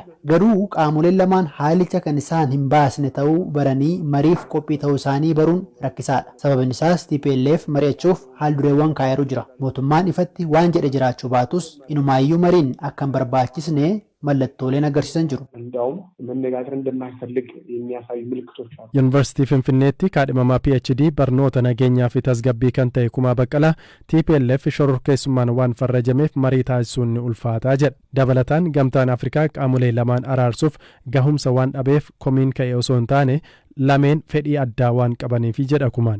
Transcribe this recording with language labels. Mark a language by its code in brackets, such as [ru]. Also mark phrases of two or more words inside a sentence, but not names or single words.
[om] Garuu qaamoleen lamaan haalicha kan isaan hin baasne ta'uu baranii mariif qophii ta'uu isaanii baruun rakkisaadha. Sababni isaas TPLF mari'achuuf haal dureewwan kaayaruu jira. Mootummaan ifatti waan jedhe jiraachuu baatus inumaayyuu mariin akka hin barbaachisne mallattooleen agarsiisan jiru. [am] እንደውም መነጋገር እንደማይፈልግ የሚያሳዩ ምልክቶች አሉ። [om] ዩኒቨርሲቲ ፊንፊኔetti kaadhimamaa PhD barnoota nageenyaa fi tasgabbii kan ta'e Kumaa Baqqalaa TPLF shororkeessummaan waan farrajameef marii taasisuun ni ulfaataa jedha. Dabalataan gamtaan Afrikaa qaamolee lamaan araarsuuf gahumsa waan dhabeef komiin ka'e osoo hin taane lameen fedhii addaa waan qabaniif jedha Kumaan.